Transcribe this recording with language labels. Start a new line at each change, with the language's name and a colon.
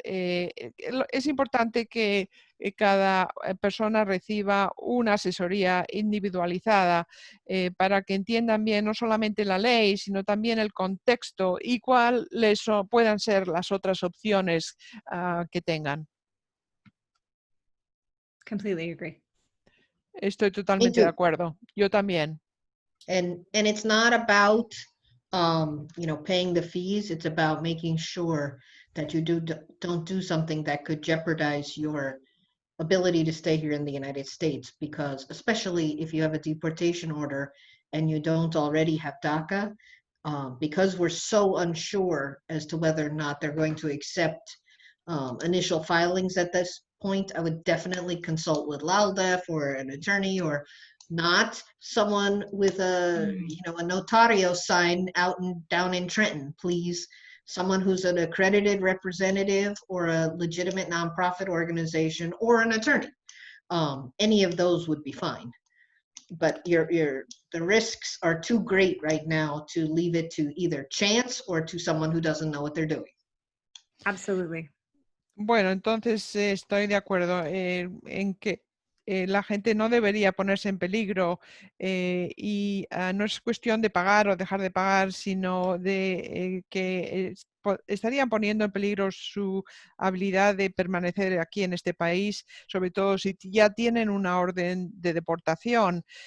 Spanish: Es importante que cada persona reciba una asesoría individualizada para que entiendan bien no solamente la ley, sino también el contexto y cuáles puedan ser las otras opciones que tengan.
English: Completely agree.
Spanish: Estoy totalmente de acuerdo. Yo también.
English: And it's not about paying the fees. It's about making sure that you don't do something that could jeopardize your ability to stay here in the United States, because especially if you have a deportation order and you don't already have DACA, because we're so unsure as to whether or not they're going to accept initial filings at this point, I would definitely consult with LALDEF or an attorney, or not someone with a notario sign down in Trenton, please. Someone who's an accredited representative or a legitimate nonprofit organization or an attorney. Any of those would be fine. But the risks are too great right now to leave it to either chance or to someone who doesn't know what they're doing. Absolutely.
Spanish: Bueno, entonces estoy de acuerdo en que la gente no debería ponerse en peligro y no es cuestión de pagar o dejar de pagar, sino de que estarían poniendo en peligro su habilidad de permanecer aquí en este país, sobre todo si ya tienen una orden de deportación.